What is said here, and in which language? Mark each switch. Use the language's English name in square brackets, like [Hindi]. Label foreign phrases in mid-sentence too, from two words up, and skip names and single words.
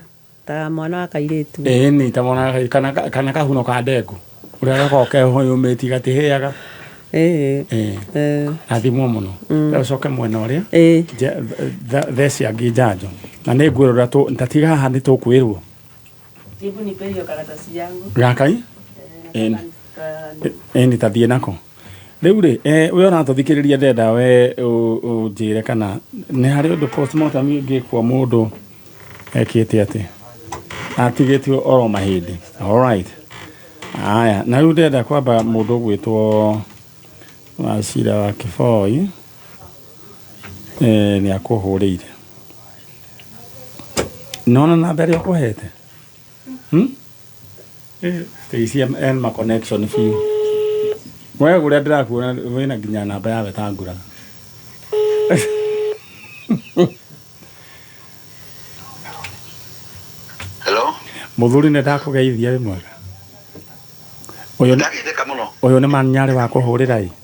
[Kikuyu] Ta mwana wa kairĩtu. Nĩ ta mwana kana kahuno ka ndengũ. Ũrĩa gakoragwo kehũyũmĩti gatihĩaga. Athimwo mũno. Ũcoke mwena ũrĩa. Theci angĩ Njanjo. Na nĩ ngwĩrora tatiga haha nĩ tũkwĩrwo. [Swahili] Hebu nipe hiyo karatasi yangu. [Kikuyu] Gakai? Tathiĩ nako. Rĩu rĩ we ũratũthikĩrĩria ndenda we ũnjĩre kana nĩ harĩ ũndũ postmortem ĩngĩkwo mũndũ ekĩte atĩ atigĩtio oro mahĩndĩ. Alright. Haya na rĩu ndenda kwamba mũndũ gwĩtwo Wachira wa Kĩboi nĩ akũhũrĩire. Nona namba ĩrĩa ũkũhete? [English] Stacy and my connection fee. [Kikuyu] Wewe gũrĩa ndĩrakuona wĩna nginya namba ya Wetangula. muthuri ne ndakugeithia ri mwega uyu ni manyari wa kuhurira i